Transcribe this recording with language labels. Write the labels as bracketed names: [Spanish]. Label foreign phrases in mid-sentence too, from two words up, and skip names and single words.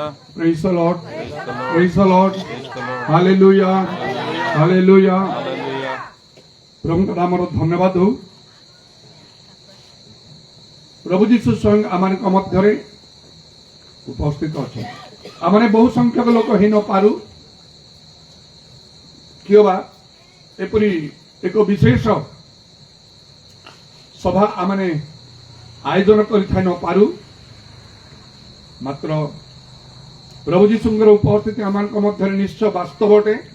[English] Praise the Lord. Praise the Lord. Praise the Lord. Praise the Lord. Hallelujah. Hallelujah. Hallelujah. [Odia] ପ୍ରଭୁଙ୍କ ନାମର ଧନ୍ୟବାଦ ହଉ। ପ୍ରଭୁ ଯୀଶୁ ସ୍ୱୟଂ ଆମମାନଙ୍କ ମଧ୍ୟରେ ଉପସ୍ଥିତ ଅଛନ୍ତି। ଆମେ ବହୁ ସଂଖ୍ୟକ ଲୋକ ହେଇନପାରୁ, କିଏ ବା ଏପରି ଏକ ବିଶେଷ ସଭା ଆମେ ଆୟୋଜନ କରିଥାଇ ନପାରୁ, ମାତ୍ର ପ୍ରଭୁ ଯୀଶୁଙ୍କର ଉପସ୍ଥିତି ଆମମାନଙ୍କ ମଧ୍ୟରେ ନିଶ୍ଚୟ ବାସ୍ତବ ଅଟେ।